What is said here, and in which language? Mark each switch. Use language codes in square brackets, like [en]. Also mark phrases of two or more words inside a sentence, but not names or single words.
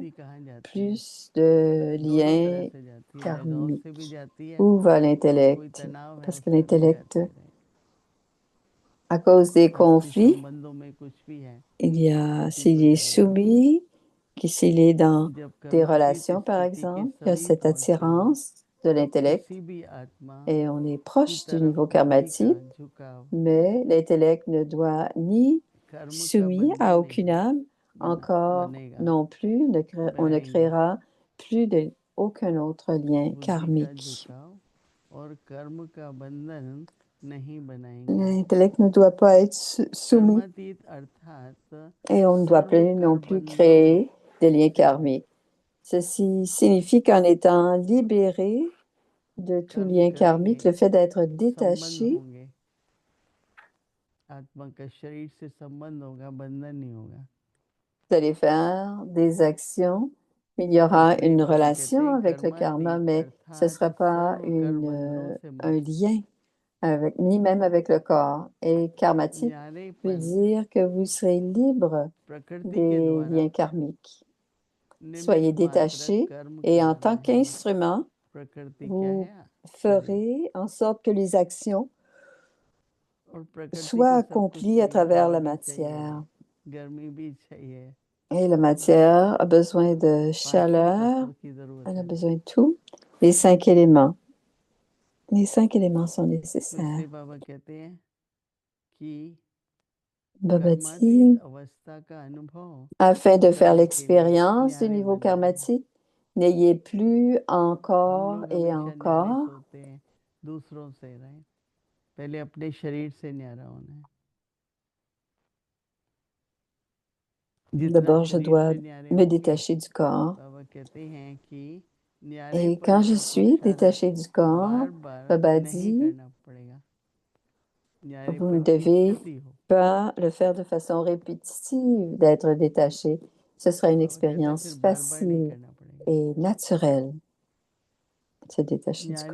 [hi] बुद्धि कहाँ जाती है, [fr] plus de [hi] दोनों तरह [fr] liens [hi] से जाती है, लगाव से भी [fr] karmiques. [hi] जाती है, [fr] Où va [hi] कोई [fr] l'intellect? [hi] तनाव है [fr] Parce que [hi] उससे भी [fr] l'intellect, [hi] जाती है, [fr] à cause des [hi] आपसी [fr] conflits, [hi] संबंधों में कुछ भी है [fr] il y a, [hi] उसी [fr] s'il [hi] को [fr] est [hi] चलता है, [fr] soumis, s'il est dans [hi] जब [fr] des [hi] कर्मातीत [fr] relations, par [hi] स्थिति के [fr] exemple, il y a [hi] समीप [fr] cette [hi] पहुंचेंगे, [fr] attirance de [hi] तब [fr] l'intellect [hi] किसी भी आत्मा [fr] et on est [hi] की [fr] proche du [hi] तरफ [fr] niveau [hi] बुद्धि का [fr] karmatique, [hi] झुकाव [fr] mais l'intellect ne doit ni [hi] कर्म का [fr] soumis [hi] बंधन [fr] à aucune [hi] नहीं [fr] âme, encore [hi] बनेगा, [fr] non plus, on ne [hi] बनाएंगे, [fr] créera plus aucun autre lien [hi] बुद्धि का [fr] karmique. [hi] झुकाव और कर्म का बंधन नहीं बनाएंगे, [fr] L'intellect ne doit pas être soumis [hi] कर्मातीत अर्थात [fr] et on ne doit [hi] सर्व [fr] plus non plus [hi] कर्मबंधों [fr] créer des liens [hi] से [fr] karmiques. Ceci signifie qu'en étant libéré de tout [hi] कर्म [fr] lien [hi] करेंगे, [fr] karmique, le fait d'être [hi] संबंध [fr] détaché, [hi] होंगे, आत्मा का शरीर से संबंध होगा, बंधन नहीं होगा, [fr] vous allez faire des actions, il y aura [hi] इसलिए [fr] une [hi] बाबा कहते [fr] relation [hi] हैं [fr] avec le karma, [hi] कर्मातीत [fr] mais ce ne [hi] अर्थात [fr] sera pas [hi] सर्व कर बंधनों से [fr] un [hi] मुक्त, [fr] lien avec, ni même avec le corps. Et karmatique veut [hi] न्यारेपन [fr] dire que vous serez libre [hi] प्रकृति के [fr] des [hi] द्वारा [fr] liens karmiques. Soyez [hi] निमित्त मात्र [fr] détaché [hi] कर्म [fr] et en tant [hi] कराना है, [fr] qu'instrument, [hi] प्रकृति क्या [fr] vous [hi] है, शरीर, [fr] ferez en sorte que les actions [hi] और प्रकृति [fr] soient [hi] को सब कुछ [fr] accomplies à [hi] चाहिए, [fr] travers [hi] हवा [fr] la [hi] भी चाहिए, [fr] matière. [hi] गर्मी भी चाहिए, [fr] Et la matière a besoin de [hi] पांचों [fr] chaleur, [hi] तत्व की जरूरत [fr] elle a [hi] है। [fr] besoin de tout. Les 5 éléments. Les 5 éléments sont [hi] तो [fr] nécessaires. [hi] इसलिए बाबा कहते हैं कि [fr] Baba [hi] कर्मातीत [fr] dit, [hi] अवस्था का अनुभव [fr] afin de faire [hi] करने के लिए [fr] l'expérience du [hi] न्यारे [fr] niveau [hi] बन जाए। [fr] karmatique, n'ayez plus [hi] हम [fr] encore [hi] लोग [fr] et [hi] हमेशा न्यारे [fr] encore. [hi] सोते हैं, दूसरों से रहें, पहले अपने शरीर से न्यारा होना है। जितना [fr] D'abord, je [hi] शरीर [fr] dois [hi] से न्यारे [fr] me [hi] होंगे, [fr] détacher du corps. [hi] बाबा कहते हैं कि [fr] Et [hi] न्यारेपन [fr] quand je [hi] का [fr] suis [hi] पुरुषार्थ [fr] détachée du corps, [hi] बार बार [fr] Baba [hi] नहीं [fr] dit, [hi] करना पड़ेगा, [fr] vous ne [hi] न्यारेपन की [fr] devez [hi] स्थिति हो। [fr] pas le faire de façon répétitive, d'être détaché. Ce sera une [hi] बाबा कहते हैं फिर [fr] expérience [hi] बार बार नहीं [fr] facile [hi] करना पड़ेगा। [fr] et naturelle, se détacher du